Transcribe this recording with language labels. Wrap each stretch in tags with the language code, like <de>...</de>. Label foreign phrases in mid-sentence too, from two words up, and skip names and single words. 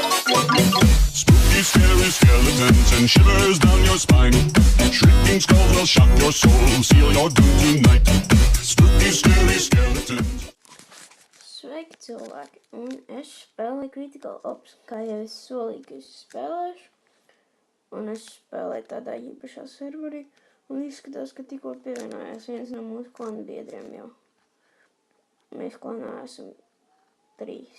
<en>Spooky, scary skeletons and shivers down your spine. Shrieking skulls will shock your soul, seal your doom tonight. Spooky, scary skeletons.</en> <lv>Sveiki cilvēki, un es spēlēju Critical Ops, kā jau es solīju, ka es spēlēšu. Un es spēlēju tādā īpašā serverī, un izskatās, ka tikko pievienojās viens no mūsu klana biedriem jau. Mēs klanā esam 3.</lv>